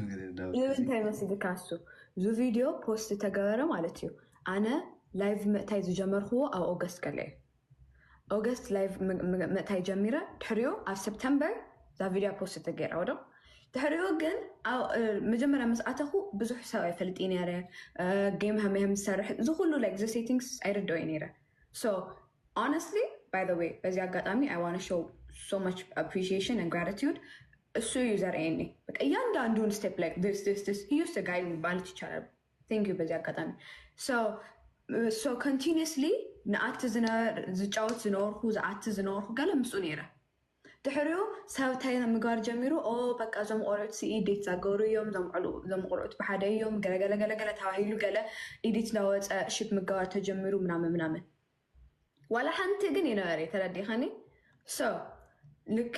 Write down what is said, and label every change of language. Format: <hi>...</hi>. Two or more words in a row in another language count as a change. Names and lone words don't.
<ti>ንምንታይ መስልካ እሱ እዚ ቪድዮ ፖስት ተገበረ ማለት እዩ። ኣነ ላይቭ ምእታይ ዝጀመርክዎ ኣብ ኦገስት ገለ እዩ። ኦገስት ላይቭ ምእታይ ጀሚረ ድሕሪኡ ኣብ ሰፕተምበር እዛ ቪድዮ ፖስት ተገይራ ወዶ ድሕሪኡ ግን መጀመርያ ምስ ኣተኹ ብዙሕ ሰብ ኣይፈልጥ ነይረ ጌም ሃመይ ዝሰርሕ እዚ ኩሉ</ti> <en>like the settings</en> <ti>ኣይርድኦ ነይረ ሶ</ti> <en>honestly by the way</en> <am>በዚ አጋጣሚ</am> <en>I want to show so much appreciation and gratitude</en> <am>እሱ ዩዘር ኤኒ በቃ እያንዳንዱን ስቴፕ</am> <en>like this he used to guide me</en> <am>ማለት ይቻላል</am> <en>thank you</en> <am>በዚ አጋጣሚ</am> <en>so continuously</en> <ti>ንኣት ዝጫወት ዝነበርኩ ዝኣት ዝነበርኩ ገለ ምስኡ ነይረ ድሕሪኡ ሰብታይ ምግባር ጀሚሩ በቃ እዞም ቆልዑት ኢዲት ዘገበሩ እዮም እዞም ቆልዑት ብሓደ እዮም ገለገለገለገለ ተባሂሉ ገለ ኢዲት ለወፀ ሽፕ ምግባር ተጀሚሩ ምናምን ዋላ ሓንቲ ግን ይነበረ ተረዲኸኒ ሶ ልክዕ</ti>